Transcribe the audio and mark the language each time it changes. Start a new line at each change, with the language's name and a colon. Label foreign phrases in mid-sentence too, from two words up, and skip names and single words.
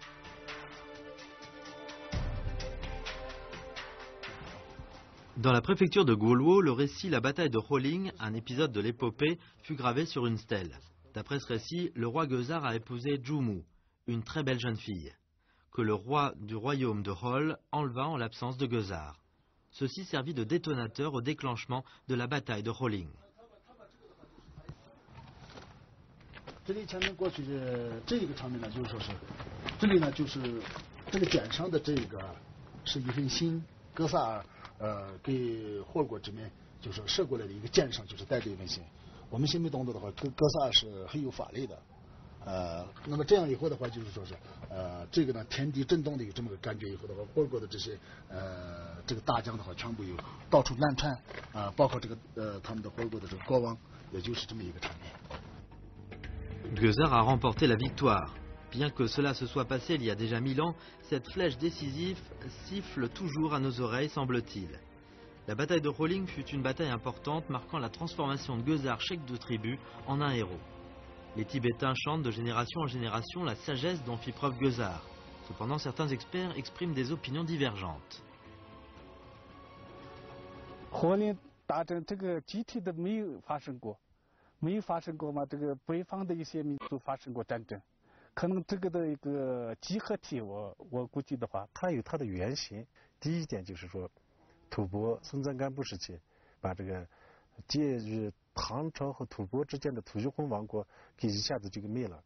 French: Dans la préfecture de Gwolwo, le récit La bataille de Holing, un épisode de l'épopée, fut gravé sur une stèle. D'après ce récit, le roi Gueusar a épousé Jumu, une très belle jeune fille, que le roi du royaume de Hol enleva en l'absence de Gueusar. Ceci servit de détonateur au déclenchement de la bataille de Holing.
Chinese: 这里前面过去的这个场面呢，就是说是，这里呢就是这个匾上的这个是一份心，格萨尔给霍国这边就是射过来的一个箭上，就是带着一份心。我们心里懂得的话，格萨尔是很有法力的， 那么这样以后的话，就是说是这个呢天地震动的有这么个感觉以后的话，活过的这些这个大将的话，全部有到处乱窜包括这个他们的活过的这个国王，也就是这么一个场面。
French: Gueusard a remporté la victoire. Bien que cela se soit passé il y a déjà 1000 ans, cette flèche décisive siffle toujours à nos oreilles, semble-t-il. La bataille de Rolling fut une bataille importante, marquant la transformation de Gueusard, chef de tribu, en un héros. Les Tibétains chantent de génération en génération la sagesse dont fit preuve Gueusard. Cependant, certains experts expriment des opinions divergentes.
Chinese: 火林大战这个集体的没有发生过嘛？这个北方的一些民族发生过战争，可能这个的一个集合体，我估计的话，它有它的原型。第一点就是说，吐蕃松赞干布时期，把这个介于唐朝和吐蕃之间的吐谷浑王国给一下子就给灭了。